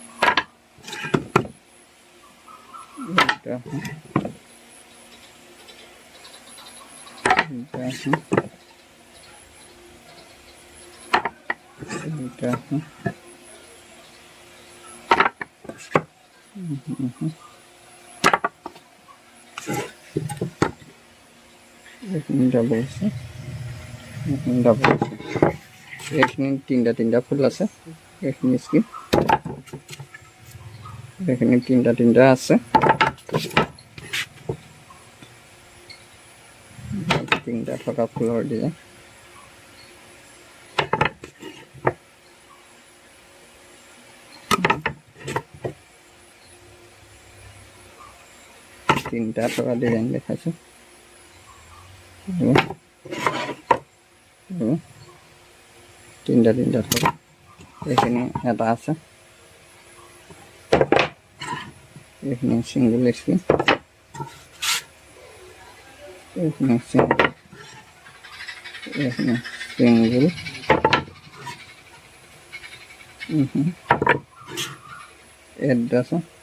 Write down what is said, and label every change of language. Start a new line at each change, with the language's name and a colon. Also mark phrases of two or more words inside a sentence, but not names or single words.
Bangla: এইটা আছে, এইটা আছে, এইটা আছে, এখানে ডাবল আছে, এখানে ডাবল আছে, এখানে তিনটা ফুল আছে, এখানে স্ক্রিন,
Assamese: এখানে তিনটা আছে, তিনটা থকা ফুলৰ ডিজাইন। তিনটা থকা ডিজাইন দেখাইছো, তিনটা থকা।
Bangla: এখানে এটা আছে, এখানে
English: single screen,
Bangla: এখানে সিঙ্গল, এটা আছে,